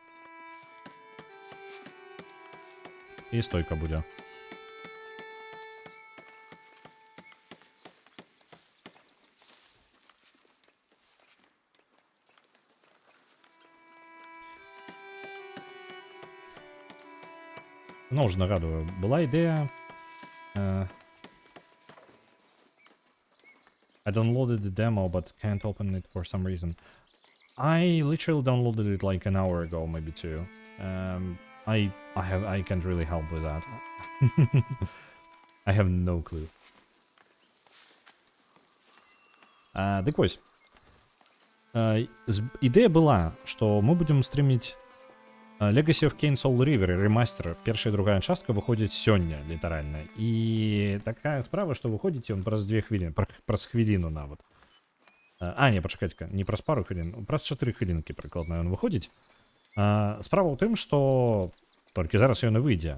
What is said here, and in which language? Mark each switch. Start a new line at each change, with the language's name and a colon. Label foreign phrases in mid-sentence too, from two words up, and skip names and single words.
Belarusian: І стойка будзе.
Russian: Ну, уже нагадываю, была идея.
English: I downloaded the demo, but can't open it for some reason. I literally downloaded it like an hour ago, maybe two. I can't really help with that. I have no clue.
Belarusian: Так вось.
Russian: Идея была, что мы будем стримить Legacy of Kain Soul River,
Belarusian: ремастер, першая и другая частка выходит сёння, літаральна. І такая справа, што выходзіць ён праз 2 хвіліны, праз хвіліну нават. Не, пачакайце-ка, не праз пару хвілін, праз 4 хвілінкі прыкладна ён выходзіць. Справа ў тым, што толькі зараз ён і выйдзе.